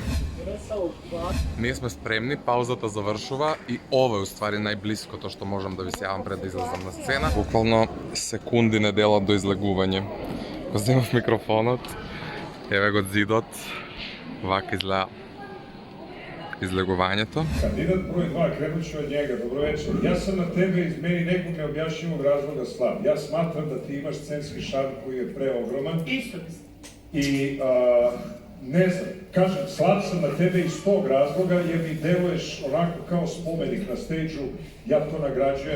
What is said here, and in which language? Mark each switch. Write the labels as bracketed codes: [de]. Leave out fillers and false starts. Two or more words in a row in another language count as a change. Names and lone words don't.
[mk] Ние сме спремни, паузата завршува и ова е уствари најблиското што можам да ви се јавам пред да излезам на сцена. Буквално секунди не делат до излегување. Го земав микрофонот, еве го зидот, вака изгледа излегувањето. Кандидат број 2, [sr] кренut ću od njega. Dobro večer. Ja sam na tebe iz meni nekog neobjašnjivog razloga slab. Ja smatram da ti imaš scenski šarm koji je preogroman. Isto. I ne znam, kažem, slab sam na tebe iz tog razloga jer mi deluješ onako kao spomenik na stage-u, ja to nagrađujem.